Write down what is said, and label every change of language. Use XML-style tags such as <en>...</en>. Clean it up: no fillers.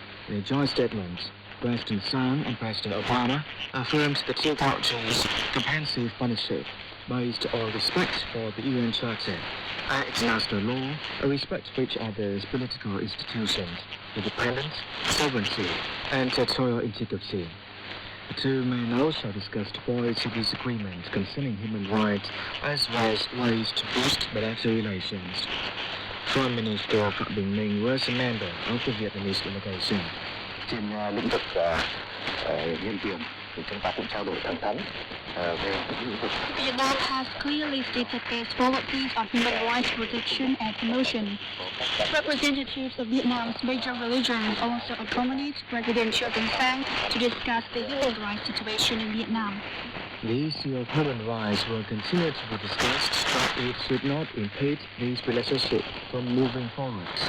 <en>In a joint statement, President Sang and President Obama affirmed the two countries' comprehensive partnership based on respect for the UN Charter and international law, and respect for each other's political institutions, independence, sovereignty, and territorial integrity. The two men also discussed points of disagreement concerning human rights as well as ways to boost bilateral relations. Foreign Minister Phạm Bình Minh was a member of the Vietnamese delegation.</en> <vi>Trên lĩnh vực nhân quyền thì chúng ta cũng trao đổi thẳng thắn về lĩnh vực.</vi> <en>Vietnam has clearly stated its policies on human rights protection and promotion. Representatives of Vietnam's major religions also accompanied President Trương Tân Sang to discuss the human rights situation in Vietnam. The issue of human rights will continue to be discussed, but it should not impede this relationship from moving forward.</en>